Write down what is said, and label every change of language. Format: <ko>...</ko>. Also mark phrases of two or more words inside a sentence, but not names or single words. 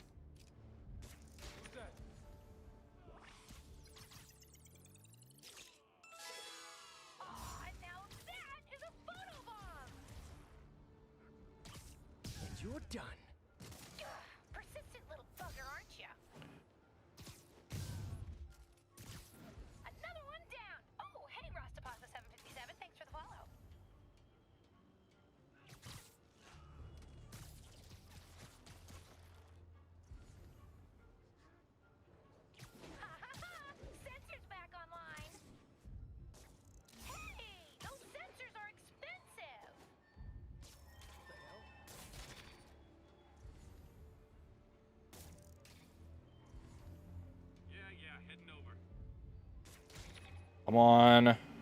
<en>Now that is a photobomb! And you're done. Persistent little bugger, aren't you? Another one down! Oh, hey, Rastapasta 757, thanks for the follow. Ha ha ha! Sensor's back online! Hey! Those sensors are expensive! Yeah, heading over. Come on.</en>